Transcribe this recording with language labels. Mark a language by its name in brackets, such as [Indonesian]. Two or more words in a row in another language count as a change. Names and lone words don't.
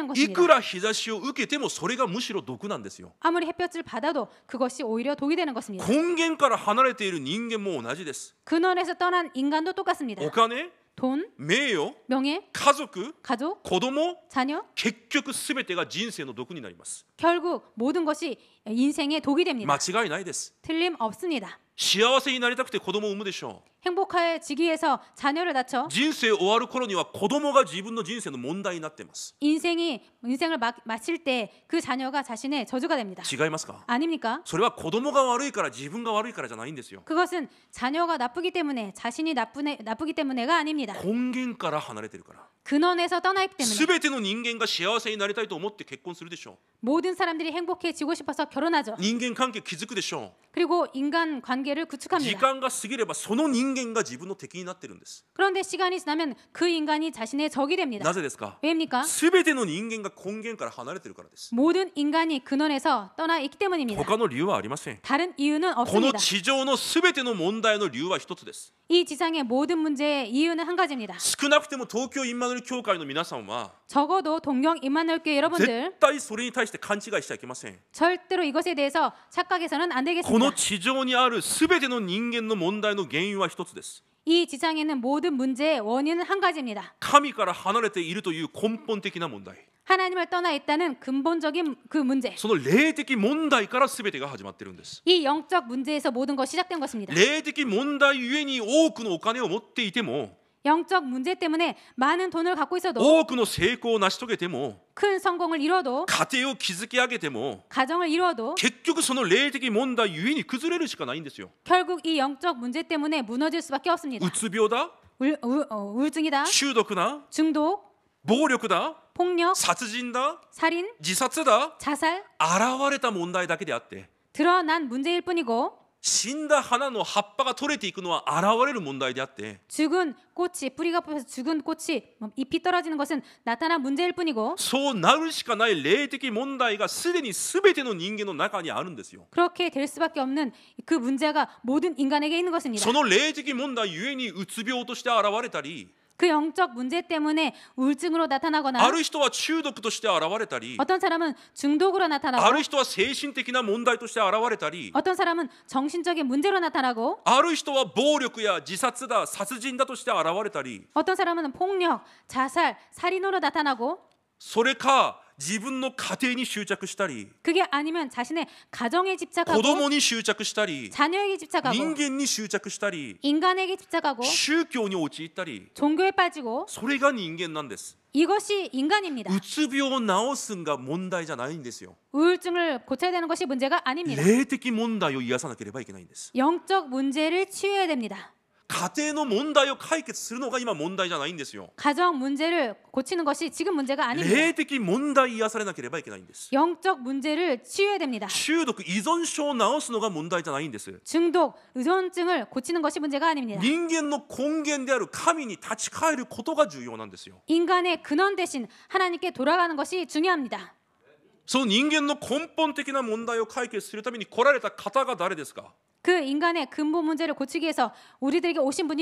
[Japanese] い [Korean] 것입니다. [Japanese] くら日差しを受けてもそれがむしろ毒なんですよ。 [Korean] 아무리 햇볕을 받아도 그것이 오히려 독이 되는 것입니다. [Japanese] 根源から離れている人間も同じです。 [Korean] 근원에서 떠난 인간도 똑같습니다. [Japanese] お金、 [Korean] 돈, [Japanese] 名誉、 [Korean] 명예, [Japanese] 家族、 [Korean] 가족, [Japanese] 子供、 [Korean] 자녀, [Japanese] 結局すべてが人生の毒になります。 [Korean] 결국 모든 것이 인생의 독이 됩니다. [Japanese] 間違いないです。 [Korean] 틀림없습니다. [Japanese] 幸せになりたくて子供を産むでしょう。 [Korean] 행복해지기 위해서 자녀를 낳죠. [Japanese] 人生終わる頃には子供が自分の人生の問題になっています。 [Korean] 인생을 마칠 때 그 자녀가 자신의 저주가 됩니다. [Japanese] 違いますか？ [Korean] 아닙니까? [Japanese] それは子供が悪いから自分が悪いからじゃないんですよ。 [Korean] 그것은 자녀가 나쁘기 때문에 자신이 나쁘기 때문에가 아닙니다. [Japanese] 根源から離れてるから。 [Korean] 근원에서 떠나 있기 때문에 [Japanese] 全ての人間が幸せになりたいと思って結婚するでしょ [Korean] 모든 사람들이 행복해지고 싶어서 결혼하죠. [Japanese] う。人間関係築くでしょ [Korean] 그리고 인간 관계를 [Japanese] う。時 [Korean] 구축합니다. [Japanese] 間が過ぎればその人間が自分の敵になってるんです。 [Korean] 그런데 시간이 지나면 그 인간이 자신의 적이 됩니다. [Japanese] なぜですか？ [Korean] 왜입니까? [Japanese] 全ての人間が根源から離れてるからです。 [Korean] 모든 인간이 근원에서 떠나 있기 때문입니다. [Japanese] 他の理由はありません。 [Korean] 다른 이유는 [Japanese] この [Korean] 없습니다. [Japanese] 地上の全ての問題の理由は一つです。 [Korean] 이 지상의 모든 문제의 이유는 한 가지입니다. [Japanese] 少なくても東京インマヌエル教会の皆さんは [Korean] 적어도 동경 임마누엘교회 여러분들 [Japanese] 絶対それに対して勘違いしちゃいけません。 [Korean] 절대로 이것에 대해서 착각해서는 안 [Japanese] この [Korean] 되겠습니다. [Japanese] 地上にある全ての人間の問題の原因は一つです。 [Korean] 이 지상에 있는 모든 문제의 원인은 한 가지입니다. [Japanese] 神から離れているという根本的な問題。 [Korean] 하나님을 떠나 있다는 근본적인 그 문제. [Japanese] その霊的問題から全てが始まっているんです。 [Korean] 이 영적 문제에서 모든 것이 시작된 것입니다. [Japanese] 霊的問題ゆえに多くのお金を持っていても [Korean] 영적 문제 때문에 많은 돈을 갖고 있어도 [Japanese] 多くの成功を成し遂げても [Korean] 큰 성공을 이뤄도 [Japanese] 家庭を築き上げても [Korean] 가정을 이뤄도 [Japanese] 結局その霊的問題ゆえに崩れるしかないんですよ。 [Korean] 결국 이 영적 문제 때문에 무너질 수밖에 없습니다. [Japanese] うつ病だ、 [Korean] 우울증이다, [Japanese] 中毒だ、 [Korean] 중독, [Japanese] 暴力だ、 [Korean] 폭력, [Japanese] 殺人だ、 [Korean] 살인, [Japanese] 自殺だ、 [Korean] 자살 [Japanese] 現れた問題だけであって、 [Korean] 드러난 문제일 뿐이고 [Japanese] 死んだ花の葉っぱが取れていくのは現れる問題であって、 [Korean] 죽은 꽃이 뿌리가 뽑혀서 죽은 꽃이 잎이 떨어지는 것은 나타난 문제일 뿐이고 [Japanese] そうなるしかない霊的問題がすでに全ての人間の中にあるんですよ。 [Korean] 그렇게 될 수밖에 없는 그 문제가 모든 인간에게 있는 것입니다. [Japanese] その霊的問題ゆえにうつ病として現れたり、 [Korean] 그 영적 문제 때문에 우울증으로 나타나거나 [Japanese] ある人は中毒として現れたり、 [Korean] 어떤 사람은 중독으로 [Japanese] あ [Korean] 나타나고 [Japanese] る人は精神的な問題として現れたり、 [Korean] 어떤 사람은 정신적인 문제로 나타나고 [Japanese] ある人は暴力や自殺だ、殺人だとして現れたり、 [Korean] 어떤 사람은 폭력, 자살, 살인으로 나타나고 [Japanese] それか自分の家庭に執着したり、 [Korean] 그게 아니면 자신의 가정에 [Japanese] 子 [Korean] 집착하고 [Japanese] 供に執着したり、 [Korean] 자녀에게 집착하고 [Japanese] 人間に執着したり、 [Korean] 인간에게 집착하고 [Japanese] 宗教に陥ったり、 [Korean] 종교에 빠지고 [Japanese] それが人間なんです。 [Korean] 이것이 인간입니다. [Japanese] うつ病を治すんが問題じゃないんですよ。 [Korean] 우울증을 고쳐야 되는 것이 문제가 아닙니다. [Japanese] 霊的問題を癒さなければいけないんです。 [Korean] 영적 문제를 치유해야 됩니다. [Japanese] 家庭の問題を解決するのが今問題じゃないんですよ。 [Korean] 가정 문제를 고치는 것이 지금 문제가 아닙니다. [Japanese] 霊的問題癒されなければいけないんです。 [Korean] 영적 문제를 치유해야 됩니다. [Japanese] 中毒依存症を治すのが問題じゃないんです。 [Korean] 중독, 의존증을 고치는 것이 문제가 아닙니다. [Japanese] 人間の根源である神に立ち返ることが重要なんですよ。 [Korean] 인간의 근원 대신 하나님께 돌아가는 것이 중요합니다. [Japanese] その人間の根本的な問題を解決するために来られた方が誰ですか？ [Korean] 그 인간의 근본 문제를 고치기 위해서 우리들에게 오신 분이